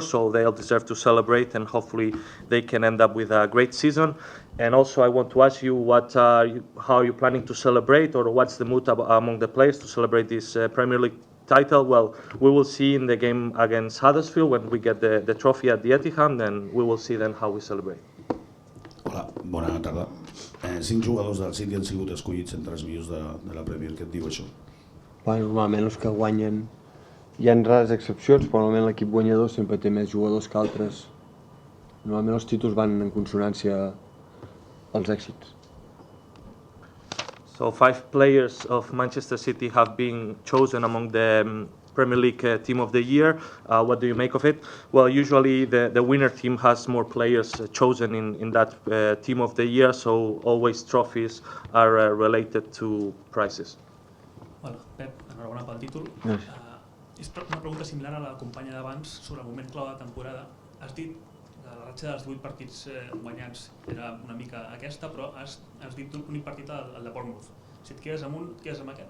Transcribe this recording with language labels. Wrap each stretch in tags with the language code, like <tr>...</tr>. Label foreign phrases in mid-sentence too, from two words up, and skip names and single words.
<en>So they'll deserve to celebrate, and hopefully they can end up with a great season. And also I want to ask you, how are you planning to celebrate, or what's the mood among the players to celebrate this Premier League title? Well, we will see in the game against Huddersfield when we get the trophy at the Etihad, and we will see then how we celebrate.</en> <ca>Hola, bona tarda. 5 jugadors del City han sigut escollits entre els millors de la Premier. Què et diu això? Normalment els que guanyen, hi ha rares excepcions, però normalment l'equip guanyador sempre té més jugadors que altres. Normalment els títols van en consonància als èxits.</ca> <en>So 5 players of Manchester City have been chosen among the Premier League Team of the Year. What do you make of it? Well, usually the winner team has more players chosen in that Team of the Year, so always trophies are related to prizes.</en> <ca>Hola, Pep, enhorabona pel títol. És una pregunta similar a la companya d'abans sobre el moment clau de temporada. Has dit que la ratxa dels 8 partits guanyats era una mica aquesta, però has dit l'únic partit el de Bournemouth. Si et quedes amb un, et quedes amb aquest?</ca>